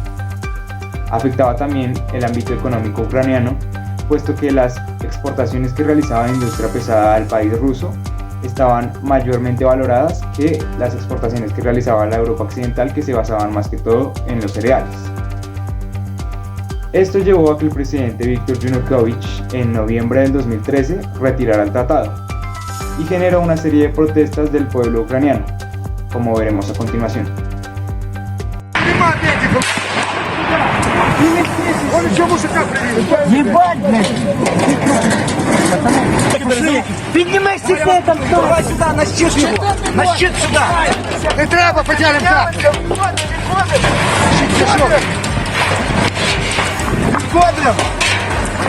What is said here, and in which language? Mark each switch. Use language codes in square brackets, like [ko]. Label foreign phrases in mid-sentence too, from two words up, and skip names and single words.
[es] Afectaba también el ámbito económico ucraniano, puesto que las exportaciones que realizaba la industria pesada al país ruso estaban mayormente valoradas que las exportaciones que realizaba la Europa Occidental, que se basaban más que todo en los cereales. Esto llevó a que el presidente Viktor Yanukovych en noviembre del 2013 retirara el tratado y generó una serie de protestas del pueblo ucraniano, como veremos a continuación. [uk] Піднімай стільки там, давай сюди, на щит його, на щит сюди. Не треба, потягнемо так. Відходимо.